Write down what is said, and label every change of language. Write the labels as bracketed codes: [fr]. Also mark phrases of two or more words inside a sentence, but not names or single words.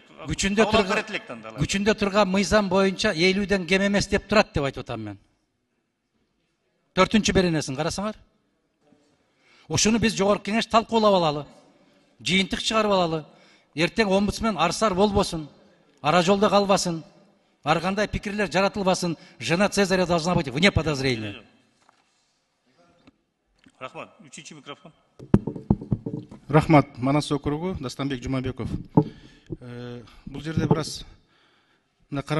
[ky] Күчүндө турган мыйзам боюнча 50ден кем эмес деп турат деп айтып атам мен. 4-чү беренесин карасаңар. Ошону биз жогорку кеңеш талкуулап алалы. Жыйынтык чыгарып алалы. Эртең омбудсмен арсар болбосун, ара жолдо калбасын, ар кандай пикирлер жаратылбасын. [ru] Жена Цезаря должна быть вне подозрения. [ky] Рахмат. 3-чү микрофон. Рахмат. Манас округу, Дастанбек Жумабеков. Бул жерде бираз